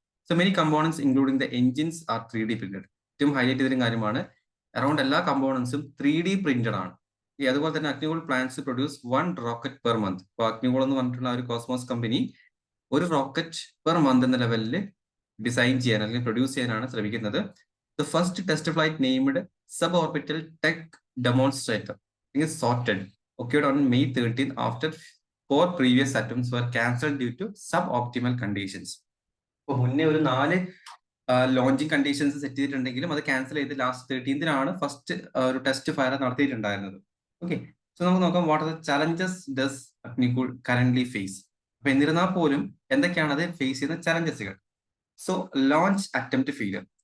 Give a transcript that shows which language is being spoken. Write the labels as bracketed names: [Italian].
[English] So many components including the engines are 3D printed. [Malayalam] ഏറ്റവും highlight ചെയ്തൊരു കാര്യമാണ്, around എല്ലാ കമ്പോണൻസും 3D പ്രിന്റഡ് ആണ്. അതുപോലെ തന്നെ [English] Agnikul plans produce 1 rocket per month. [Malayalam] ഇപ്പോൾ അഗ്നികൂൾ എന്ന് പറഞ്ഞിട്ടുള്ള ഒരു കോസ്മോസ് കമ്പനി ഒരു റോക്കറ്റ് പെർ മന്ത് എന്ന ലെവലിൽ ഡിസൈൻ ചെയ്യാൻ അല്ലെങ്കിൽ പ്രൊഡ്യൂസ് ചെയ്യാനാണ് ശ്രമിക്കുന്നത്. [English] The first test flight named suborbital tech demonstrator sorted occurred on May 13 after 4 previous attempts were cancelled due to suboptimal conditions. [Malayalam] ഇപ്പൊ മുന്നേ ഒരു 4 ലോഞ്ചിങ് കണ്ടീഷൻസ് സെറ്റ് ചെയ്തിട്ടുണ്ടെങ്കിലും അത് ക്യാൻസൽ ചെയ്ത് ലാസ്റ്റ് 13 ഫസ്റ്റ് ഒരു ടെസ്റ്റ് ഫയർ നടത്തിയിട്ടുണ്ടായിരുന്നത്. [English] okay, so [Malayalam] നമുക്ക് നോക്കാം [English] What are the challenges does Agnikul currently face. [Malayalam] അപ്പൊ എന്നിരുന്നാൽ പോലും എന്തൊക്കെയാണ് അത് ഫേസ് ചെയ്യുന്ന ചലഞ്ചസുകൾ? [English] So launch attempt failure.